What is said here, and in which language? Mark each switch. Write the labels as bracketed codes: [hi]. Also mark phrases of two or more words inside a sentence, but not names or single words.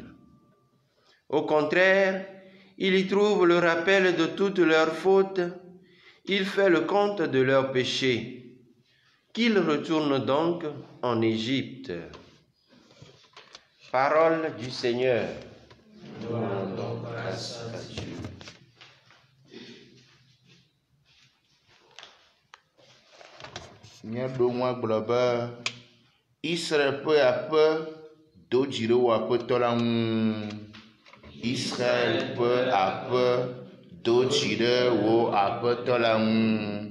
[fr] Au contraire, il y trouve le rappel de toutes leurs fautes, il fait le compte de leurs péchés. Qu'ils retournent donc en Égypte. Parole du Seigneur. Nous rendons grâce à Dieu. [ee] Míaɖo gblɔ be Israël ƒe aƒe do dzi ɖe wò aƒetɔ la ŋu. Israël ƒe aƒe do dzi ɖe wò aƒetɔ la ŋu.